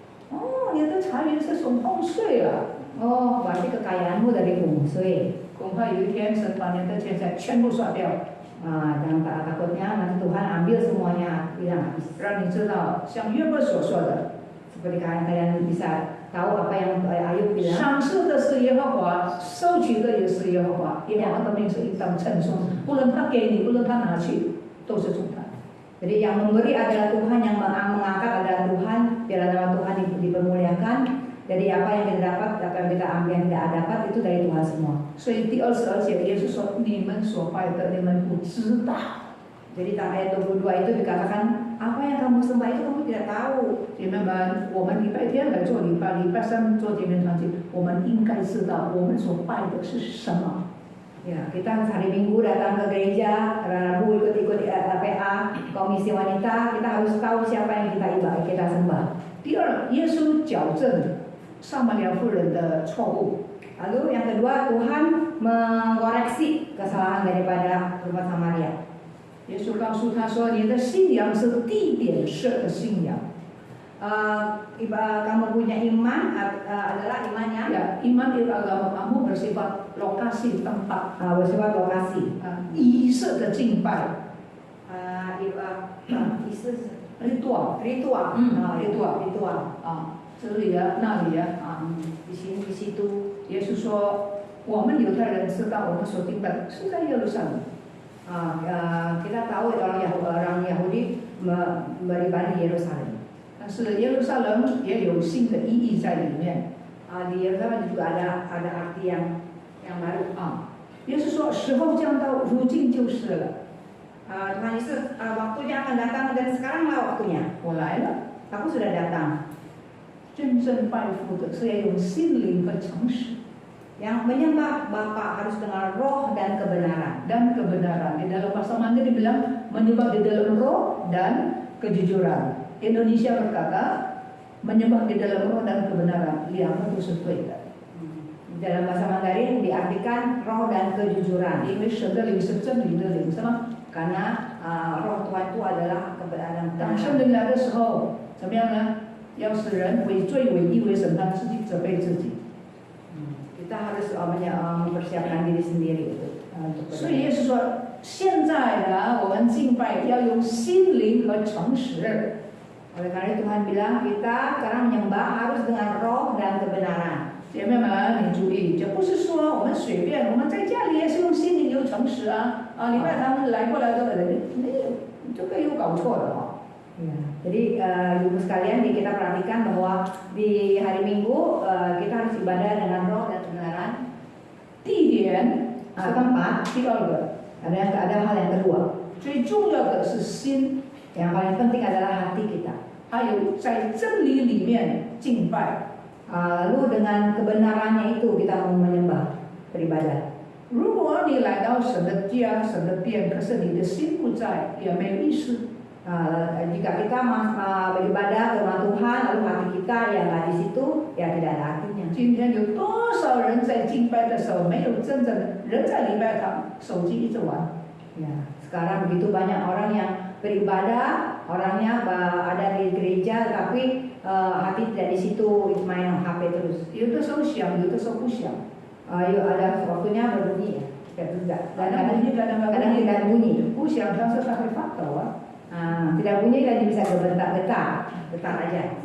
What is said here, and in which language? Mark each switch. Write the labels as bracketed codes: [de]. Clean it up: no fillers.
[zh] 哦，你的财源是从风水啊。 [id] Oh, berarti kekayaanmu dari feng shui. [zh] 恐怕有一天神把你的钱财全部刷掉， [id] Jangan takutnya nanti Tuhan ambil semuanya, hilang habis. [zh] 让你知道，像约伯所说的， [id] Seperti kalian bisa tahu apa yang Ayub bilang. [zh] 赏赐的是耶和华，收取的也是耶和华。耶和华的名是一当称颂，不论他给你，不论他拿去，都是从他。 [id] Jadi yang memberi adalah Tuhan, yang mengangkat adalah Tuhan, biarlah nama Tuhan dipermuliakan. Jadi apa yang kita dapat, apa yang kita ambil, yang tidak dapat itu dari Tuhan semua. [zh] 所以第22节，耶稣说：“你们所拜的，你们不知道。” [id] Jadi ayat 22 itu dikatakan, apa yang kamu sembah itu kamu tidak tahu. [zh] 姐妹们，我们礼拜天来做礼拜，礼拜三做见面团契，我们应该知道我们所拜的是什么。 [id] Ya, kita hari Minggu datang ke gereja, Rabu ikut-ikut PA, komisi wanita, kita harus tahu siapa yang kita sembah. [zh] 第二，耶稣矫正撒玛利亚妇人的错误。 [id] Lalu yang kedua, Tuhan mengoreksi kesalahan daripada umat Samaria. [zh] 耶稣告诉他说：“你的信仰是地点式的信仰。” [id] Kamu punya iman adalah iman yang Ya, iman itu agama kamu bersifat lokasi tempat, bersifat lokasi. [zh] 仪式的敬拜， ritual， [id] ritual, ritual. [zh] 啊，这里啊，那里啊， [id] Di sini di situ. [zh] 耶稣说，我们犹太人知道我们所敬拜是在耶路撒冷。 [id] Kita tahu orang Yahudi beribadah di Yerusalem. [zh] 但是耶路撒冷也有新的意义在里面。 [id] Di Yerusalem juga ada arti yang baru. [zh] 耶稣说，时候将到，如今就是了。 [id] Tuhan Yesus, waktunya akan datang dan sekaranglah waktunya. [zh] 我来了。 [id] Aku sudah datang. [zh] 真正拜父的是要用心灵和诚实。 [id] Yang menyembah Bapa harus dengan roh dan kebenaran. Dan kebenaran. Di dalam bahasa Mandarin dibilang menyembah di dalam roh dan kejujuran. Indonesia berkata menyembah di dalam roh dan kebenaran. Liang itu sesuai. Di dalam bahasa Mandarin diartikan roh dan kejujuran. [zh] 因为神的灵是真理的灵，是吗？ [id] Karena roh Tuhan itu adalah kebenaran. [zh] 当圣灵来的时候，怎么样呢？要使人为罪、为义、为审判自己，责备自己。 [id] Kita harus mempersiapkan diri sendiri untuk [zh] 所以耶稣说，现在呢，我们敬拜要用心灵和诚实。 [id] Oleh karena itu Tuhan bilang kita sekarang menyembah harus dengan roh dan kebenaran. [zh] 姐妹们，你注意，就不是说我们随便，我们在家里也是用心灵有诚实啊。礼拜堂来过来的人，这个又搞错了哈。 [id] Ya, jadi ibu sekalian, kita perhatikan bahwa di hari Minggu kita harus ibadah dengan roh dan kebenaran. [zh] 地点 [id] tempat. [zh] 第二个， [id] ada hal yang kedua. [zh] 最重要的是心， [id] Yang paling penting adalah hati kita. [zh] 还有在真理里面敬拜。 [id] Lalu dengan kebenarannya itu kita mau menyembah, beribadah. [zh] 如果你来到神的家、神的殿，可是你的心不在，也没有意思。 [id] Jika kita beribadah ke rumah Tuhan, lalu hati kita yang nggak di situ, ya tidak ada artinya. [zh] 今天有多少人在敬拜的时候没有真正的人在礼拜堂，手机一直玩。 [id] Ya, sekarang begitu banyak orang yang beribadah, orangnya ada di gereja, tapi hati tidak di situ, main HP terus. [zh] 有的时候想，有的时候不想。 [id] Ada waktunya berbunyi ya, tidak. Kadang bunyi, Kadang tidak bunyi. [zh] 不想，但是它会发抖啊。 [id] Tidak bunyi dan bisa getar aja.